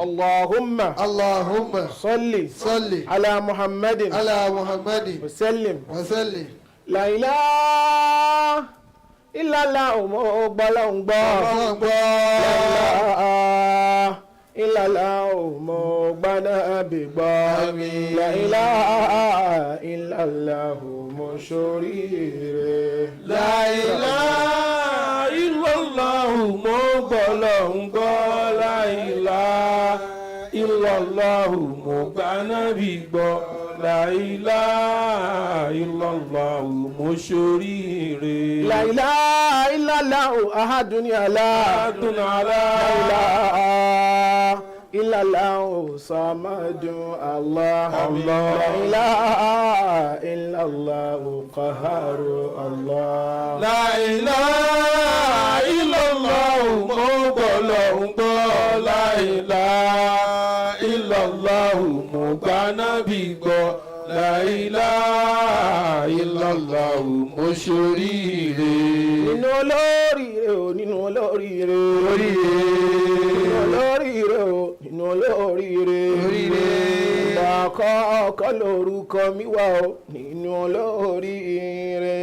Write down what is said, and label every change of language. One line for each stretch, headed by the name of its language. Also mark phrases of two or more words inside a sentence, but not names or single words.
Arabic: اللهم صل على محمد على محمد وسلم لا إله إلا الله mo إلا الله
Yoruba: mo gba Nábì gbọ́
Arabic: لا إله إلا الله
Yoruba: mo ṣoríire
Arabic: لا إله إلا الله
Yoruba: mo gbọ́ lọ́hùn gbọ́
Arabic: لا إله إلا الله
Yoruba: mo gba Nábì gbọ́
Arabic: لا إله إلا الله
Yoruba: mo ṣoríire.
Arabic: لا إله إلا الله أحد الله لا إله إلا الله صمد الله لا إله إلا الله قهار الله. لا إله إلا الله
Yoruba: mo gbọ́ lọ́hùn gbọ́
Arabic: لا إله إلا الله
Yoruba: mo gba Nábì gbọ́
Arabic: لا إله إلا الله
Yoruba: mo ṣoríire. Nínú olóríire o nínú olóríire nínú olóríire o nínú olóríire ìgbà kọ́kọ́ lórúkọ mi wà o nínú olóríire